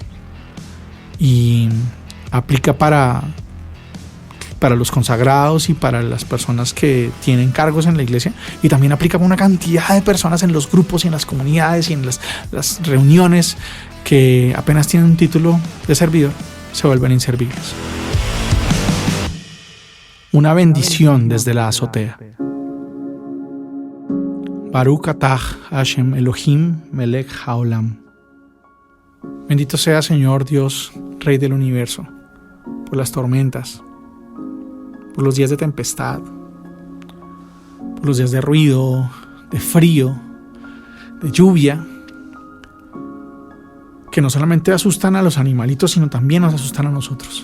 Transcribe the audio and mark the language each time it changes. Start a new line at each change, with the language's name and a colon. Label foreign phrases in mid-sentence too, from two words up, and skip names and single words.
Spanish: Y aplica para los consagrados y para las personas que tienen cargos en la iglesia, y también aplica para una cantidad de personas en los grupos y en las comunidades y en las reuniones que apenas tienen un título de servidor, se vuelven inservibles. Una bendición desde la azotea.
Hebrew: ברוך אתה השם אלוהים מלך העולם.
Spanish: Bendito sea, Señor Dios, Rey del universo, por las tormentas, por los días de tempestad, por los días de ruido, de frío, de lluvia, que no solamente asustan a los animalitos, sino también nos asustan a nosotros.